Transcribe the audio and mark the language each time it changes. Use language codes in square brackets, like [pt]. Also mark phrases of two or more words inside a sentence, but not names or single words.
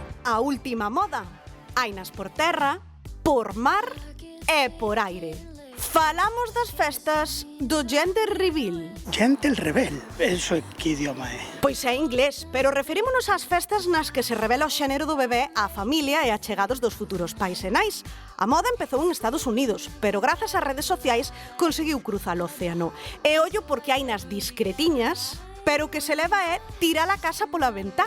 [gl] a última moda. Hainas por terra, por mar e por aire. Falamos das festas do [en] gender reveal. Gender reveal? [gl] Eso é que idioma é? Pois é inglés, pero referímonos ás festas nas que se revela o xénero do bebé á familia e a chegados dos futuros pais e nais. A moda empezou en Estados Unidos, pero grazas ás redes sociais conseguiu cruzar o océano. E ollo porque hai nas discretiñas, pero o que se leva é tirar a casa pola ventá.